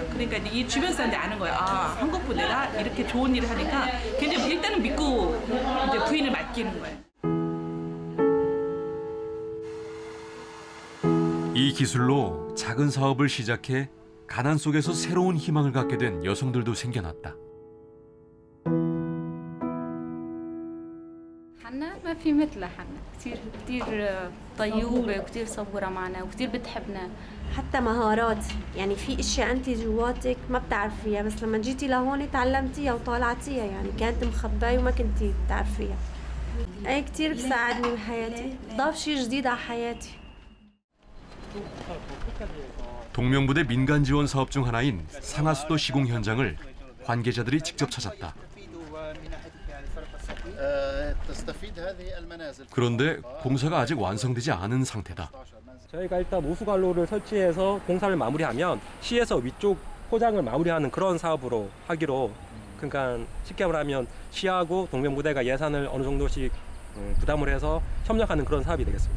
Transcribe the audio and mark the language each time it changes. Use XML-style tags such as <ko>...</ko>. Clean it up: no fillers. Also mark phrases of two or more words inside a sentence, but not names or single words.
<ko>그러니까 이제 이 주변 사람들이 아는 거예요. 아, 한국 부대가 이렇게 좋은 일을 하니까 굉장히 일단은 믿고 이제 부인을 맡기는 거예요. 이 기술로 작은 사업을 시작해 가난 속에서 새로운 희망을 갖게 된 여성들도 생겨났다.</ko> <ar>حنا ما في مثلها حنا كثير طيوبة وكثير صبورة معنا وكثير بتحبنا. حتى مهارات يعني في اشياء انت جواتك ما بتعرفيها بس لما جيتي لهون تعلمتيها وطالعتيها يعني كانت مخباية وما كنتي بتعرفيها. اي كثير بساعدني بحياتي ضاف شيء جديد على حياتي.</ar> <ko>동명부대 민간 지원 사업 중 하나인 상하수도 시공 현장을 관계자들이 직접 찾았다. 그런데 공사가 아직 완성되지 않은 상태다. 저희가 일단 우수관로를 설치해서 공사를 마무리하면 시에서 위쪽 포장을 마무리하는 그런 사업으로 하기로, 그러니까 쉽게 말하면 시하고 동명부대가 예산을 어느 정도씩 부담을 해서 협력하는 그런 사업이 되겠습니다.</ko>